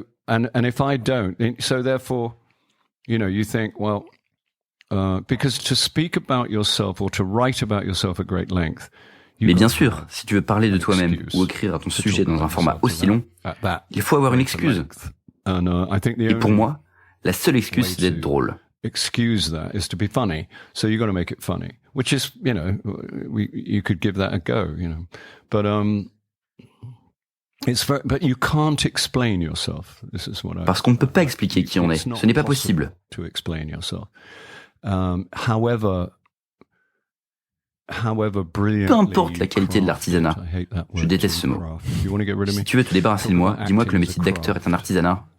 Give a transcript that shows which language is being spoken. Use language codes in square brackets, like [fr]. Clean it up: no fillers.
[en] And if I don't, so therefore, you think, well, because to speak about yourself or to write about yourself at great length. [fr] Mais bien sûr, si tu veux parler de toi-même ou écrire à ton sujet dans un format aussi long, il faut avoir une excuse. Et pour moi, la seule excuse, c'est d'être drôle. [en] Excuse that is to be funny, so you got to make it funny, which is, you could give that a go, but but you can't explain yourself. This is what [fr] Parce qu'on ne peut pas expliquer qui on est. Ce n'est pas possible. [en] To explain yourself. However [fr] Peu importe la qualité de l'artisanat. Je déteste ce mot. Si tu veux te débarrasser de moi, dis-moi que le métier d'acteur est un artisanat.